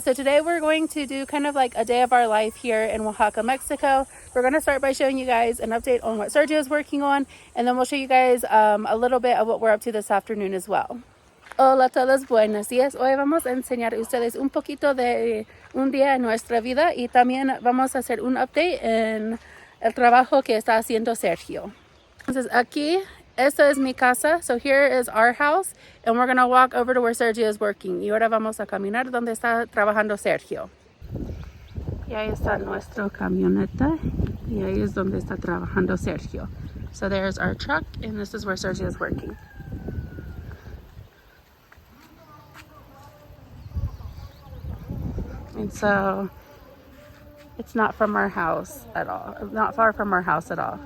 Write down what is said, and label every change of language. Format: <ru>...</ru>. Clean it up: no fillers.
<en>So today we're going to do kind of like a day of our life here in Oaxaca, Mexico. We're going to start by showing you guys an update on what Sergio is working on, and then we'll show you guys a little bit of what we're up to this afternoon as well.</en> <es>Hola a todos, buenos días. Hoy vamos a enseñar a ustedes un poquito de un día en nuestra vida y también vamos a hacer un update en el trabajo que está haciendo Sergio. Entonces aquí, esta es mi casa.</es> <en>So here is our house and we're going to walk over to where Sergio is working.</en> <es>Y ahora vamos a caminar donde está trabajando Sergio. Y ahí está nuestra camioneta y ahí es donde está trabajando Sergio.</es> <en>So there's our truck and this is where Sergio is working. And so it's not from our house at all, not far from our house at all.</en>